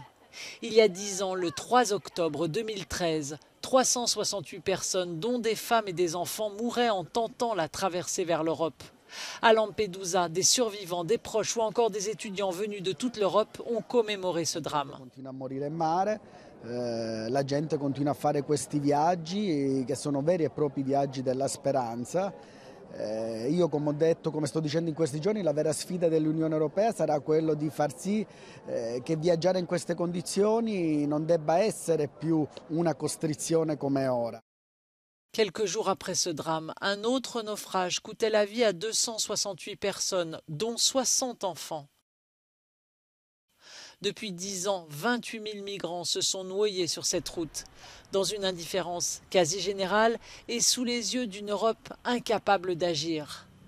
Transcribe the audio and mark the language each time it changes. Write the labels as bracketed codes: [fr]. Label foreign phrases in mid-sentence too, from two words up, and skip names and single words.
[fr] Il y a 10 ans, le 3 octobre 2013, 368 personnes, dont des femmes et des enfants, mouraient en tentant la traversée vers l'Europe. À Lampedusa, des survivants, des proches ou encore des étudiants venus de toute l'Europe ont commémoré ce drame. [it] La gente continua a fare questi viaggi che sono veri e propri viaggi della speranza. Io, come ho detto, come sto dicendo in questi giorni, la vera sfida dell'Unione Europea sarà quello di far sì che viaggiare in queste condizioni non debba essere più una costrizione come ora. [fr] Quelques jours après ce drame, un autre naufrage coûtait la vie à 268 personnes, dont 60 enfants. Depuis 10 ans, 28 000 migrants se sont noyés sur cette route, dans une indifférence quasi générale et sous les yeux d'une Europe incapable d'agir.